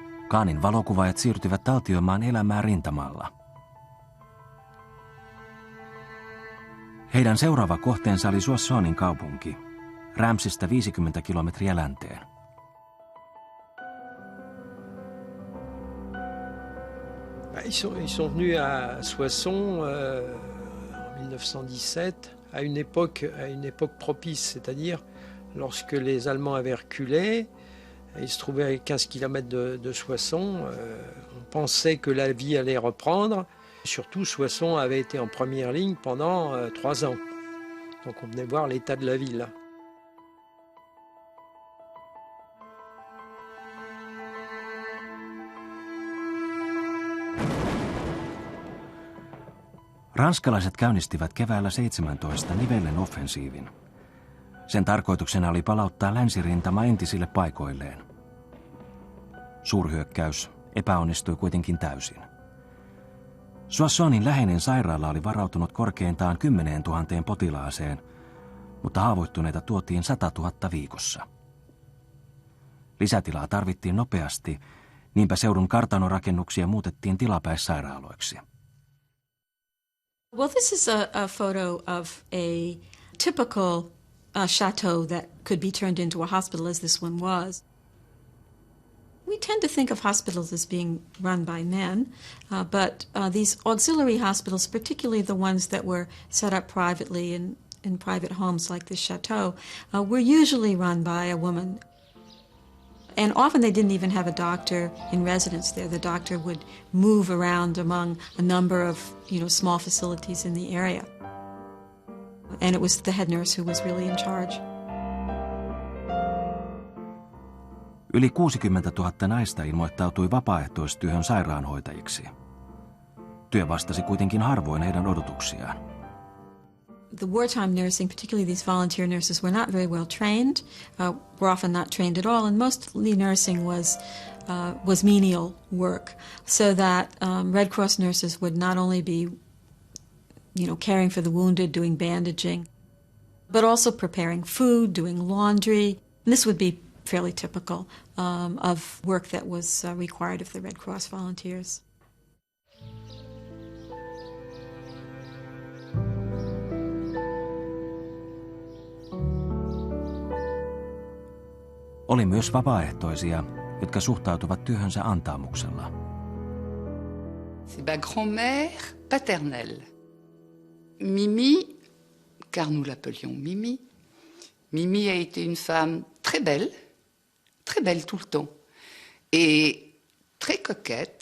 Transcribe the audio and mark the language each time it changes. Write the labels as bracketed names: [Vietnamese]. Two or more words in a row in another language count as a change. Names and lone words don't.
[Finnish] Kahnin valokuvaajat siirtyvät taltioimaan elämää rintamalla. Heidän seuraava kohteensa oli Sodanin kaupunki, Reimmsistä 50 kilometriä länteen. [French] Ils sont venus à Soissons en 1917 à une époque propice, c'est-à-dire lorsque les Allemands avaient reculé, ils se trouvaient à 15 km de Soissons, on pensait que la vie allait reprendre. Surtout, Soissons avait été en première ligne pendant 3 ans. Donc on venait voir l'état de la ville. [Finnish] Ranskalaiset käynnistivät keväällä 17 nivellen offensiivin. Sen tarkoituksena oli palauttaa länsirintama entisille paikoilleen. Suurhyökkäys epäonnistui kuitenkin täysin. Soissonin läheinen sairaala oli varautunut korkeintaan 10 000 potilaaseen, mutta haavoittuneita tuotiin 100 000 viikossa. Lisätilaa tarvittiin nopeasti, niinpä seudun kartanorakennuksia muutettiin tilapäissairaaloiksi. [English] Well, this is a photo of a typical chateau that could be turned into a hospital, as this one was. We tend to think of hospitals as being run by men, but these auxiliary hospitals, particularly the ones that were set up privately in private homes like this chateau, were usually run by a woman. And often they didn't even have a doctor in residence there. The doctor would move around among a number of, small facilities in the area. And it was the head nurse who was really in charge. [Finnish] Yli 60 000 naista ilmoittautui vapaaehtoistyöhön sairaanhoitajiksi. Työ vastasi kuitenkin harvoin heidän odotuksiaan. [English] The wartime nursing, particularly these volunteer nurses, were not very well trained, were often not trained at all, and mostly nursing was menial work, so that Red Cross nurses would not only be, caring for the wounded, doing bandaging, but also preparing food, doing laundry. And this would be fairly typical of work that was required of the Red Cross volunteers. [Finnish] Oli myös vapaaehtoisia, jotka suhtautuvat työhönsä antaumuksella. [French] C'est ma grand-mère paternelle. Mimi, car nous l'appelions Mimi. Mimi a été une femme très belle tout le temps, et très coquette.